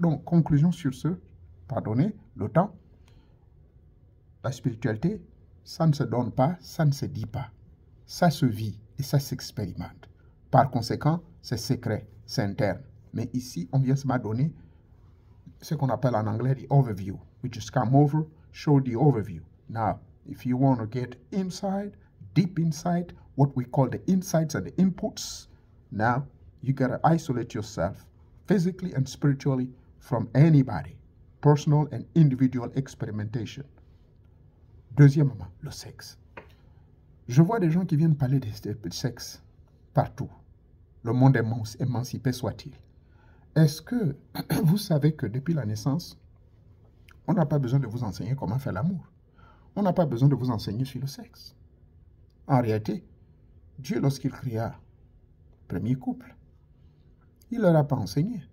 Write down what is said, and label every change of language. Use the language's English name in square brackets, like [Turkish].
[French] Donc, conclusion sur ce, pardonnez le temps. La spiritualité, ça ne se donne pas, ça ne se dit pas. Ça se vit et ça s'expérimente. Par conséquent, c'est secret, c'est interne. Mais ici, on vient se donner ce qu'on appelle en anglais the overview. [English] We just come over, show the overview. Now, if you want to get inside, deep inside, what we call the insights and the inputs, now you got to isolate yourself physically and spiritually from anybody. Personal and individual experimentation. [French] Deuxièmement, le sexe. Je vois des gens qui viennent parler de sexe partout. Le monde émancipé soit-il. Est-ce que vous savez que depuis la naissance, on n'a pas besoin de vous enseigner comment faire l'amour? On n'a pas besoin de vous enseigner sur le sexe. En réalité, Dieu, lorsqu'il créa le premier couple, il ne leur a pas enseigné.